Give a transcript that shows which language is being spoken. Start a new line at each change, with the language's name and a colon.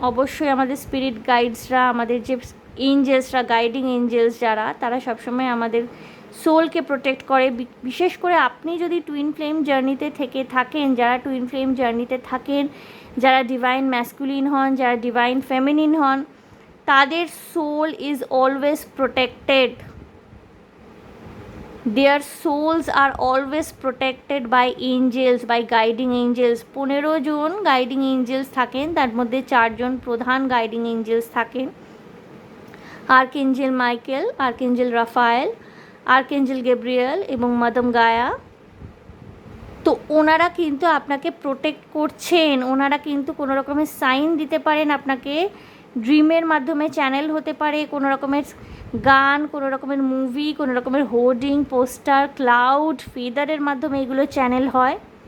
Bangla: অবশ্যই আমাদের স্পিরিট গাইডসরা, আমাদের যে এঞ্জেলসরা, গাইডিং এঞ্জেলস যারা, তারা সবসময় আমাদের সোলকে প্রোটেক্ট করে। বিশেষ করে আপনি যদি টুইন ফ্লেম জার্নিতে থেকে থাকেন, যারা টুইন ফ্লেম জার্নিতে থাকেন, যারা ডিভাইন ম্যাসকুলিন হন, যারা ডিভাইন ফেমিনিন হন, তাদের
English: Soul is always protected. Their souls are always protected by angels, by guiding angels.
Bangla: 15 John guiding Angeles থাকেন, তার মধ্যে 4 জন প্রধান গাইডিং এঞ্জেলস থাকেন। আর্কএঞ্জেল মাইকেল, আর্কএঞ্জেল রাফায়েল, আর্কএঞ্জেল গ্যাব্রিয়েল এবং মাদাম গায়া। তো ওনারা কিন্তু আপনাকে প্রোটেক্ট করছেন। ওনারা কিন্তু কোনো রকমের সাইন দিতে পারেন আপনাকে, ড্রিমের মাধ্যমে চ্যানেল হতে পারে, কোনো রকমের গান, কোনো রকমের মুভি, কোনো রকমের হোর্ডিং, পোস্টার, ক্লাউড, ফেদারের মাধ্যমে এগুলো চ্যানেল হয়।